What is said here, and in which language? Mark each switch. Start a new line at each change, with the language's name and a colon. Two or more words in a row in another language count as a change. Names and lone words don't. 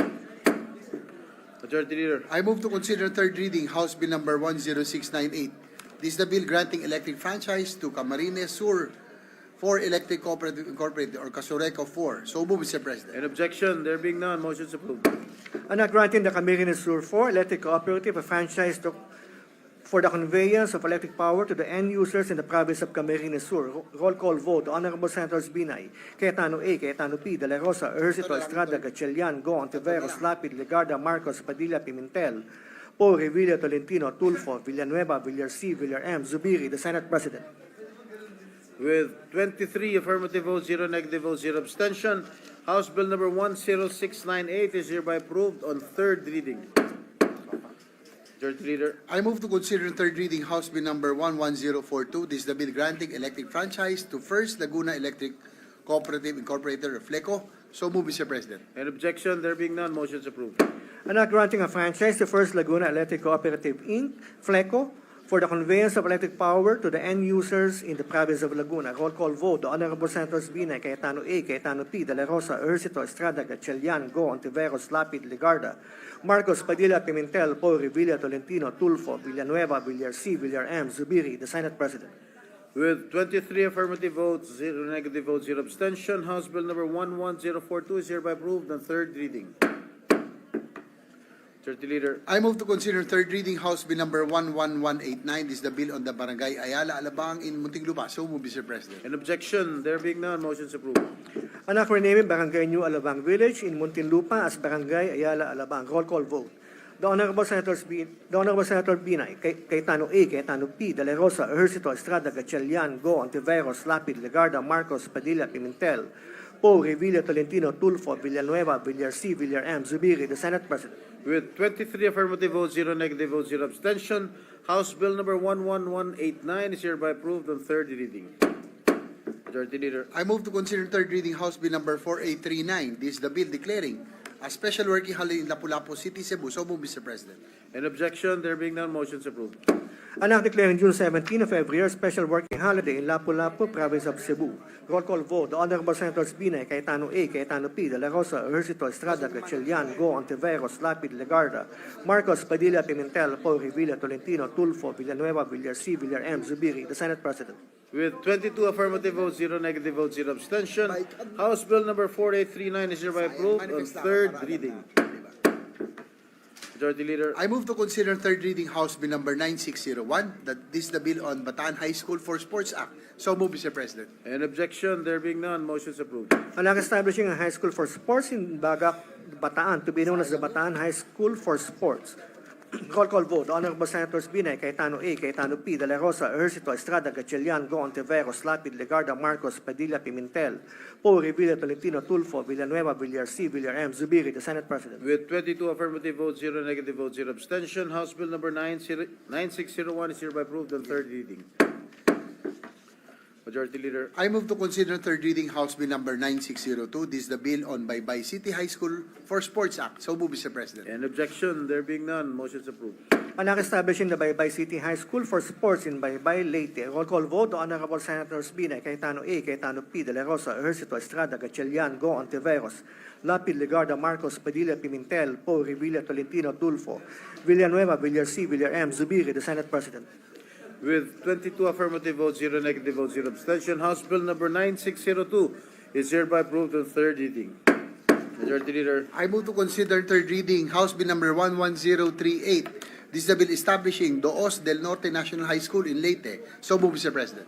English: Majority Leader. I move to consider third reading House Bill number 10698. This is the bill granting electric franchise to Camarines Sur for Electric Cooperative Incorporated or Casureco 4. So move, Mr. President. An objection? There being none, motion is approved. And now granting the Camarines Sur 4 Electric Cooperative a franchise for the conveyance of electric power to the end users in the province of Camarines Sur. Roll call vote. Honorable Senators Binay, Cayetano A, Cayetano P, De La Rosa, Ejercito, Estrada, Gatchalian, Go, Ontiveros, Lapid, Legarda, Marcos, Padilla, Pimentel, Po, Revilla, Tolentino, Tulfo, Villanueva, Villar C, Villar M, Zubiri, the Senate President. With 23 affirmative votes, 0 negative votes, 0 abstention, House Bill number 10698 is hereby approved on third reading. Majority Leader. I move to consider third reading House Bill number 11042. This is the bill granting electric franchise to First Laguna Electric Cooperative Incorporated or FLECO. So move, Mr. President. An objection? There being none, motion is approved. And now granting a franchise to First Laguna Electric Cooperative Inc., FLECO, for the conveyance of electric power to the end users in the province of Laguna. Roll call vote. The Honorable Senators Binay, Cayetano A, Cayetano P, De La Rosa, Ejercito, Estrada, Gatchalian, Go, Ontiveros, Lapid, Legarda, Marcos, Padilla, Pimentel, Po, Revilla, Tolentino, Tulfo, Villanueva, Villar C, Villar M, Zubiri, the Senate President. With 23 affirmative votes, 0 negative votes, 0 abstention, House Bill number 11042 is hereby approved on third reading. Majority Leader. I move to consider third reading House Bill number 11189. This is the bill on the Barangay Alabang in Muntinlupa. So move, Mr. President. An objection? There being none, motion is approved. And now renaming Barangay New Alabang Village in Muntinlupa as Barangay Ayala Alabang. Roll call vote. The Honorable Senator Binay, Cayetano A, Cayetano P, De La Rosa, Ejercito, Estrada, Gatchalian, Go, Ontiveros, Lapid, Legarda, Marcos, Padilla, Pimentel, Po, Revilla, Tolentino, Tulfo, Villanueva, Villar C, Villar M, Zubiri, the Senate President. With 23 affirmative votes, 0 negative votes, 0 abstention, House Bill number 11189 is hereby approved on third reading. Majority Leader. I move to consider third reading House Bill number 4839. This is the bill declaring a special working holiday in Lapu-Lapu City, Cebu. So move, Mr. President. An objection? There being none, motion is approved. And now declaring June 17 of every year special working holiday in Lapu-Lapu, province of Cebu. Roll call vote. The Honorable Senators Binay, Cayetano A, Cayetano P, De La Rosa, Ejercito, Estrada, Gatchalian, Go, Ontiveros, Lapid, Legarda, Marcos, Padilla, Pimentel, Po, Revilla, Tolentino, Tulfo, Villanueva, Villar C, Villar M, Zubiri, the Senate President. With 22 affirmative votes, 0 negative votes, 0 abstention, House Bill number 4839 is hereby approved on third reading. Majority Leader. I move to consider third reading House Bill number 9601, that this is the bill on Bataan High School for Sports Act. So move, Mr. President. An objection, there being none, motion is approved. An act establishing a high school for sports in Bagak, Bataan, to be known as the Bataan High School for Sports. Roll call vote. Honorable Senators Binay, Cayetano A, Cayetano P, De La Rosa, Ejercito, Estrada, Gatchalian, Go, Ontiveros, Lapid, Legarda, Marcos, Padilla, Pimentel, Poe, Revilla, Tolentino, Tulfo, Villanueva, Villar C, Villar M, Zubiri, the Senate President. With 22 affirmative votes, 0 negative votes, 0 abstention, House Bill number 9601 is hereby approved on third reading. Majority Leader. I move to consider third reading House Bill number 9602. This is the bill on Baybay City High School for Sports Act. So move, Mr. President. An objection, there being none, motion is approved. An act establishing the Baybay City High School for Sports in Baybay, Leyte. Roll call vote. The Honorable Senators Binay, Cayetano A, Cayetano P, De La Rosa, Ejercito, Estrada, Gatchalian, Go, Ontiveros, Lapid, Legarda, Marcos, Padilla, Pimentel, Poe, Revilla, Tolentino, Tulfo, Villanueva, Villar C, Villar M, Zubiri, the Senate President. With 22 affirmative votes, 0 negative votes, 0 abstention, House Bill number 9602 is hereby approved on third reading. Majority Leader. I move to consider third reading House Bill number 11038. This is the bill establishing Doos del Norte National High School in Leyte. So move, Mr. President.